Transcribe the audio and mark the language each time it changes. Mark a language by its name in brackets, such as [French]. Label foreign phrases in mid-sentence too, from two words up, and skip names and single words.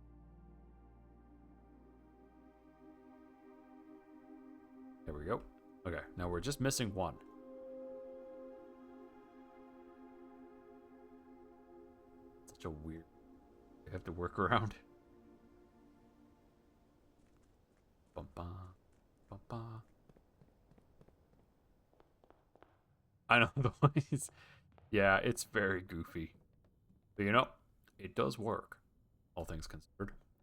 [English] There we go. Okay, now we're just missing one. Such a weird... You have to work around. Bum ba, bum ba. I know the voice. Yeah, it's very goofy. But you know, it does work. All things considered.